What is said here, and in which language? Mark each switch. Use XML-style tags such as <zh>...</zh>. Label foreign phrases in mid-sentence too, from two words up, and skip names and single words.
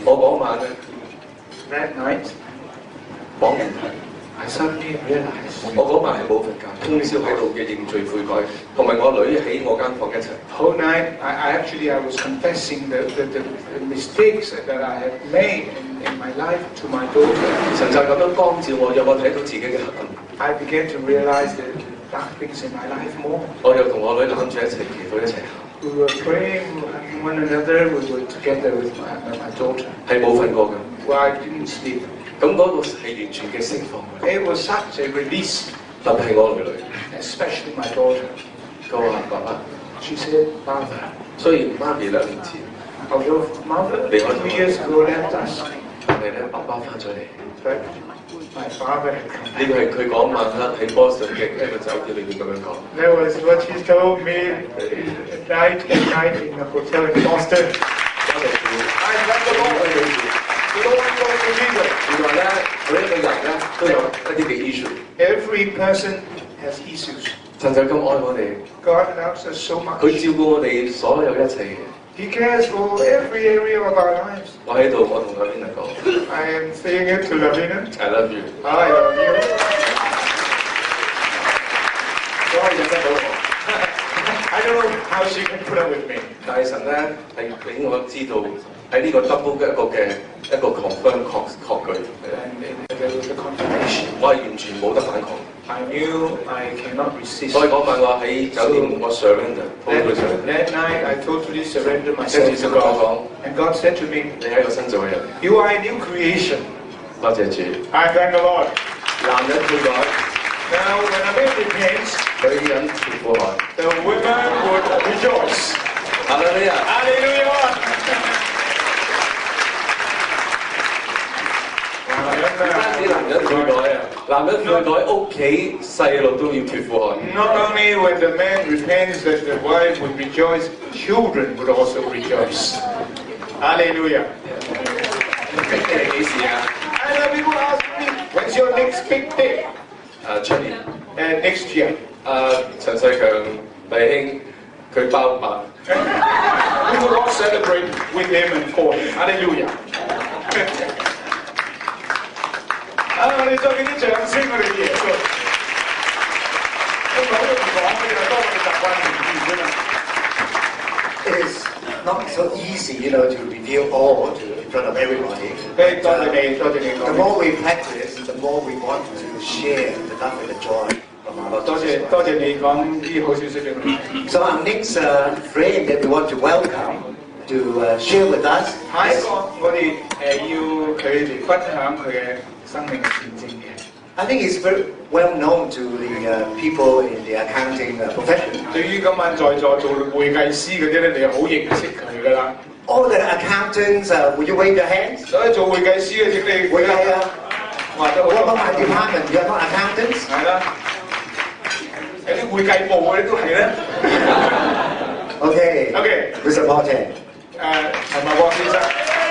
<yue>我嗰晚咧，</yue> <en>That night,</en> <yue>恍然大悟。</yue> <en>I suddenly realized</en> <yue>我嗰晚係冇瞓覺，通宵喺度嘅認罪悔改，同埋我女喺我間房一齊。</yue> <en>whole night I was confessing the mistakes that I had made in my life to my daughter.</en> <yue>神就咁樣光照我，讓我睇到自己嘅黑暗。</yue> <en>I began to realize the dark things in my life more.</en> <yue>我又同我女攬住一齊祈禱一齊喊，</yue> <en>We were praying one another. We were together with my daughter.</en> <yue>係冇瞓過嘅。</yue> <en>Well, I didn't sleep.</en> <yue>咁嗰個係完全嘅釋放，</yue> <en>It was such a release,</en> <yue>特別係我女女。</yue> <en>especially my daughter.</en> <yue>佢話：爸爸，</yue> <en>She said, "Father,</en> <yue>雖然媽咪2年前，</yue> <en>although mother 2 years ago left us,</en> <yue>但係咧爸爸翻咗嚟。</yue> <en>but my father had come</en> <yue>呢個係佢嗰晚黑喺波士頓嘅一個酒店裏面咁樣講。</yue> <en>That was what she told me at night in the hotel in Boston.</en> <yue>多謝主，</yue> <en>I thank the Lord. Jesus.</en> <yue>原來咧，每一個人咧都有一啲嘅 issue。</yue> <en>Every person has issues.</en> <yue>神就咁愛我哋，</yue> <en>God loves us so</en> <yue>佢</yue> <en>much.</en> <yue>照顧我哋所有一切嘅。</yue> <en>He cares for every area of our lives.</en> <yue>我喺度，我同阿邊個講</yue> <en>I am saying it to Lavina. ，I love you。 I love you.</en> <yue>所以忍得到我，</yue> <en>I don't know how she can put up with me.</en> <yue>但係神咧係俾我知道喺呢個 double 嘅一個 confirm 確據，</yue> <en>And there was a confirmation.</en> <yue>我係完全冇得反抗。</yue> <en>I knew I cannot resist.</en> <yue>所以嗰晚我喺酒店我 surrender，</yue> <en>totally surrender。 That night I totally surrendered</en> <yue>跟</yue> <en>myself</en> <yue>住</yue> <en>to</en> <yue>神同我</yue> <en>God.</en> <yue>講：</yue> <en>And God said to me,</en> <yue>你係一個新造嘅人。</yue> <en>"You are a new creation."</en> <yue>多謝主。</yue> <en>I thank the Lord.</en> <yue>男人悔改，</yue> <en>Now, when a man repents,</en> <yue>女人跳過海。</yue> <en>the women would rejoice.</en> <yue>哈利路亞！</yue> <en>Hallelujah!</en> <yue>唔單止男人悔改啊，男人悔改，屋企細路都要脱褲汗。</yue> <en>Not only when the man repents that the wife would rejoice, children would also rejoice. Hallelujah!</en> <yue>你係幾時啊？</yue> <en>And then people ask me, when's your next big day?</en> <yue>出年。</yue> <en>Next year.</en> <yue>陳世強弟兄佢包辦。</yue> <en>We will all celebrate with him and for him.</en> <yue>Hallelujah! 我哋再俾啲掌聲，我哋嘅耶穌。咁講都唔講嘅，就當我哋習慣唔見啫嘛。</yue> <en>It is not so easy, to reveal all in front of everybody.</en> <yue>多謝你，多謝你</yue> <en>The</en> <yue>講。</yue> <en>more we practice, the more we want to share the love and the joy from our Lord</en> <yue>多謝 Jesus 多謝你講啲好消息俾我哋。</yue> <en>So our next friend that we want to welcome to share with us</en> <yue>下一</yue> <en>is,</en> <yue>個我哋要佢嚟分享佢嘅生命嘅見證嘅。</yue> <en>I think he's very well known to the people in the accounting profession.</en> <yue>對於今晚在座做會計師嗰啲咧，你好認識佢噶啦。</yue> <en>All the accountants, would you wave your hands?</en> <yue>所以做會計師嘅，請你會計啊，話得好</yue> <en>What about my department? You're not accountants?</en> <yue>係啦，有啲會計部嗰啲都係咧。</yue> <en>Okay. OK， Mr. Martin.</en> <yue>陳茂國先生。</yue>